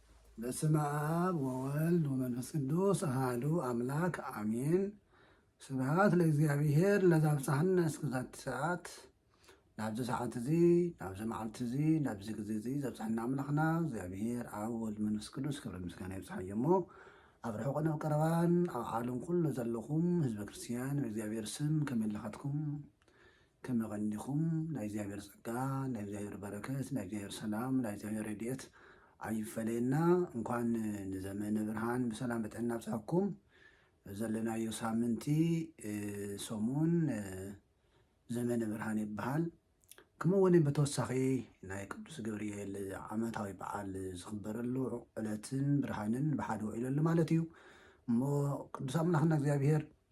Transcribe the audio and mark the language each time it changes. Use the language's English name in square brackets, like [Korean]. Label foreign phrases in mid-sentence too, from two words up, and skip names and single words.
[Geez] በስመ አብ ወወልድ ወመንፈስ ቅዱስ አሐዱ አምላክ አሜን። ስብሐት ለእግዚአብሔር ለዘብጽሐነ እስከዛቲ ሰዓት። [Tigrinya] ናብዚ ሰዓት እዚ ናብዚ መዓልቲ እዚ ናብዚ ግዜ እዚ ዘብጽሐና ኣምላኽና እግዚአብሔር አብ ወልድ መንፈስ ቅዱስ ክብሪ ምስጋና ይብጽሐዮ እሞ ኣብ ርሑቕን ኣብ ቀረባን ኣብ ዓለም ኩሉ ዘለኹም ህዝበ ክርስቲያን በእግዚአብሔር ስም ከመይ ኣለኻትኩም? ከመይ ቀኒኹም? ናይ እግዚአብሔር ጸጋ፣ ናይ እግዚአብሔር በረከት፣ ናይ እግዚአብሔር ሰላም፣ ናይ እግዚአብሔር ረድኤት አይፈለና። እንኳን ንዘመነ ብርሃን በሰላም በጤና በጽሐኩም። ዘለናዮ ሳምንቲ ሰሙን ዘመነ ብርሃን ይበሃል። ከምኡውን በተወሳኺ ናይ ቅዱስ ገብርኤል ዓመታዊ በዓል ዝኽበረሉ ዕለትን ብርሃንን ብሓደ ውዒለሉ ማለት እዩ እሞ ቅዱስ ኣምላኽና እግዚአብሔር